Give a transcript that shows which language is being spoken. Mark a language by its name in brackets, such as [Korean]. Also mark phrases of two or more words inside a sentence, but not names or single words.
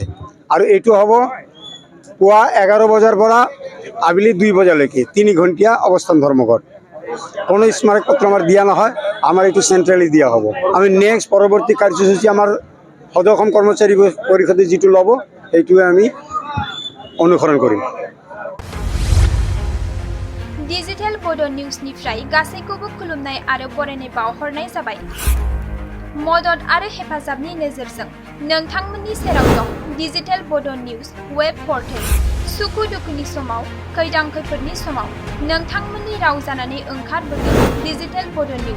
[Assamese] আৰু এইটো হ'ব পুৱা 11 বজাৰ পৰা আবেলি 2 বজালৈকে 3 ঘণ্টীয়া অৱস্থান ধৰ্মঘট। কোনো স্মাৰক পত্ৰ আমাৰ দিয়া নহয়, আমাৰ এইটো চেণ্ট্ৰেলি দিয়া হ'ব। আমি নেক্সট পৰৱৰ্তী কাৰ্যসূচী আমাৰ সদৌ অসম কৰ্মচাৰী পৰিষদে যিটো ল'ব সেইটোৱে আমি অনুসৰণ কৰিম। [Bodo] डिजिटेल बोडो निउजनिफ्राय गासैखौबो खुलुमनाय आरो बरायनाय बावहरनाय जाबाय। मदद आरो हेफाजाबनि नोजोरजों नोंथांमोननि सेराव दं डिजिटेल बोडो निउज वेब पर्टेल। सुखु दुखुनि समाव, खैदां खैफोदनि समाव नोंथांमोननि राव जानानै ओंखारबोगोन डिजिटेल बोडो निउज।